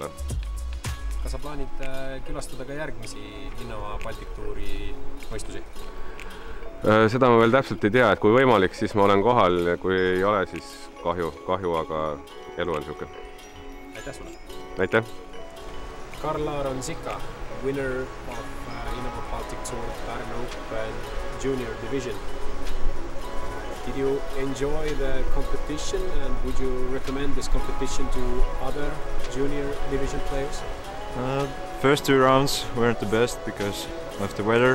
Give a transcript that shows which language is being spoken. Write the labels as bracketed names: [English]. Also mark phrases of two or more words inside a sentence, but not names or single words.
[Estonian] Kas sa plaanid külastada ka järgmisi Innova Baltic Touri võistlusi? Seda ma veel täpselt ei tea, et kui võimalik, siis ma olen kohal ja kui ei ole, siis kahju, aga elu on niisugune. Aitäh sulle! Aitäh! [English] Karl-Aaron Sika, winner of Innova Baltic Tour Pärnu Open Junior Division. Did you enjoy the competition and would you recommend this competition to other junior division players? First 2 rounds weren't the best because of the weather.